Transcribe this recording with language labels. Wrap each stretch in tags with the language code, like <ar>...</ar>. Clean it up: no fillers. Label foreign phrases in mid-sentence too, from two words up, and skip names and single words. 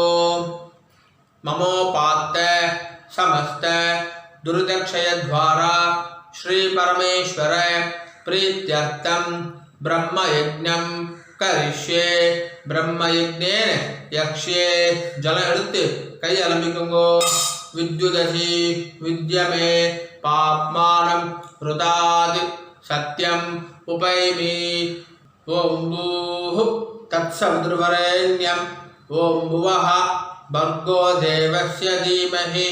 <sa>ममोपात्त समस्त दुर्दक्षय द्वारा श्री परमेश्वर प्रीत्यर्थम ब्रह्मयज्ञं करिष्ये. ब्रह्मयज्ञेन यक्ष्ये.</sa> <ta>जल எடுத்து கை அலம்பிக்குங்கோ.</ta> <sa>विद्युदसि विद्यमे पाप्मानं ऋतादि सत्यं उपैमि. ओम भूः तत्सवितुर्वरेण्यं. ओम भुवः भर्गो देवस्य धीमहि.</sa>